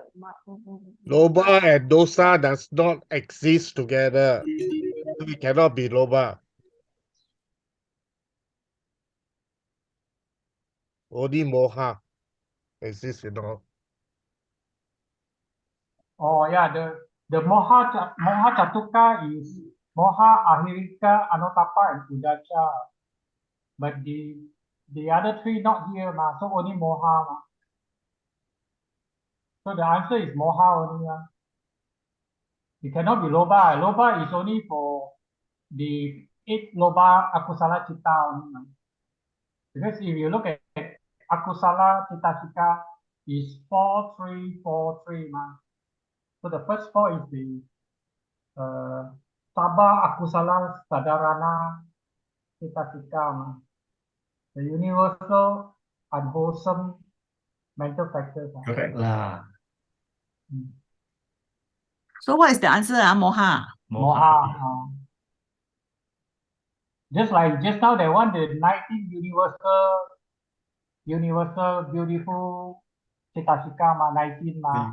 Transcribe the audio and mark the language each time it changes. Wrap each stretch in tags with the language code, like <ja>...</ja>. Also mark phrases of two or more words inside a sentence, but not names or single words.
<en>Loba and dosa does not exist together. So it cannot be loba. Only moha exists, oh yeah, the</en> <pi>moha chatuka</pi> <en>is</en> <pi>moha ahirika anotapa</pi> <en>and udacha. But the other three not here ma, so only moha ma. So the answer is moha only. It cannot be loba. Loba is only for the 8 loba</en> <pi>akusala chitta</pi> <en>only. Because if you look at</en> <pi>akusala chitta</pi> <en>is 4, 3, 4, 3 ma. So the first 4 is the</en> <pi>Sabha akusala sadarana chitta</pi> <en>ma. The universal unwholesome mental factors. Correct lah. So what is the answer? Moha. Moha. Just like just now, they want the 19 universal, beautiful Chitta ma, 19 ma.</en>